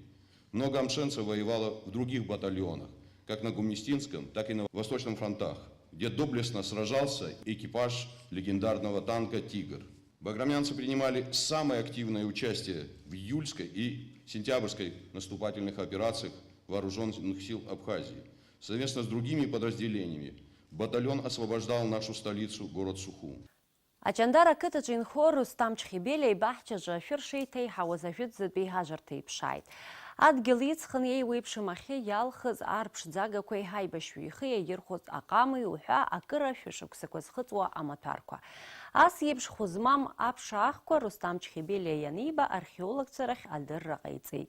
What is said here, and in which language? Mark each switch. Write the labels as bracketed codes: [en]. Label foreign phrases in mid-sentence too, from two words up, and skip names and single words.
[ru] Много амшенцев воевало в других батальонах, как на Гумнистинском, так и на Восточном фронтах, где доблестно сражался экипаж легендарного танка «Тигр». Баграмянцы принимали самое активное участие в июльской и сентябрьской наступательных операциях вооруженных сил Абхазии. Совместно с другими подразделениями батальон освобождал нашу столицу, город Сухум. [ab] Ачандара ақыҭаҿы инхо Рустам Чхибели аибаҳчаҿы ашәыр шеиҭеиҳауаз ажәытәӡатәи ҳажарҭа иԥшааит. Адгьыл иҵхын еиуеиԥшым ахьы иалхыз арԥшӡагақәеи ҳаибашьҩы ихы иаирхәоз аҟами уҳәа акыра шәышықәсақәа зхыҵуа амаҭәарқәа. Ас еиԥш хәы змам аԥша ахқәа Рустам Чхибели ианиба археологцәа рахь адырра ҟаиҵеит.